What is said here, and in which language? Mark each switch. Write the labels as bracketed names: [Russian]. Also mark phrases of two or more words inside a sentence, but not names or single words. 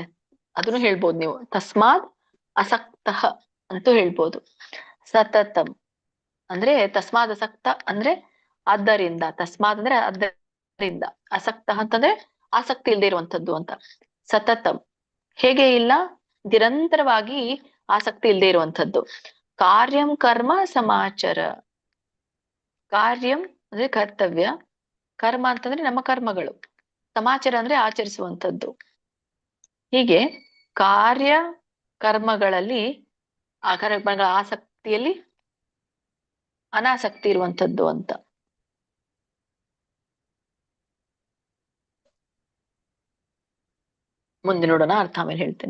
[Kannada] ಅದನ್ನು ಹೇಳ್ಬೋದು ನೀವು, [Sanskrit] ತಸ್ಮಾತ್ ಅಸಕ್ತಃ [Kannada] ಅಂತೂ ಹೇಳ್ಬೋದು. ಸತತಂ ಅಂದ್ರೆ [Sanskrit] ತಸ್ಮಾದ್ ಅಸಕ್ತ [Kannada] ಅಂದ್ರೆ ಆದ್ದರಿಂದ, ತಸ್ಮಾತ್ ಅಂದ್ರೆ ಆದ್ದರಿಂದ, ಅಸಕ್ತ ಅಂತಂದ್ರೆ ಆಸಕ್ತಿ ಇಲ್ಲದೆ ಇರುವಂತದ್ದು ಅಂತ. ಸತತಂ ಹೇಗೆ ಇಲ್ಲ, ನಿರಂತರವಾಗಿ ಆಸಕ್ತಿ ಇಲ್ಲದೆ ಇರುವಂತದ್ದು. [Sanskrit] ಕಾರ್ಯಂ ಕರ್ಮ ಸಮಾಚರ. [Kannada] ಕಾರ್ಯಂ ಅಂದ್ರೆ ಕರ್ತವ್ಯ, ಕರ್ಮ ಅಂತಂದ್ರೆ ನಮ್ಮ ಕರ್ಮಗಳು, ಸಮಾಚಾರ ಅಂದ್ರೆ ಆಚರಿಸುವಂಥದ್ದು. ಹೀಗೆ ಕಾರ್ಯ ಕರ್ಮಗಳಲ್ಲಿ ಆ ಕರ್ಮಗಳ ಆಸಕ್ತಿಯಲ್ಲಿ ಅನಾಸಕ್ತಿ ಇರುವಂತದ್ದು ಅಂತ. ಮುಂದೆ ನೋಡೋಣ, ಅರ್ಥ ಆಮೇಲೆ ಹೇಳ್ತೇನೆ.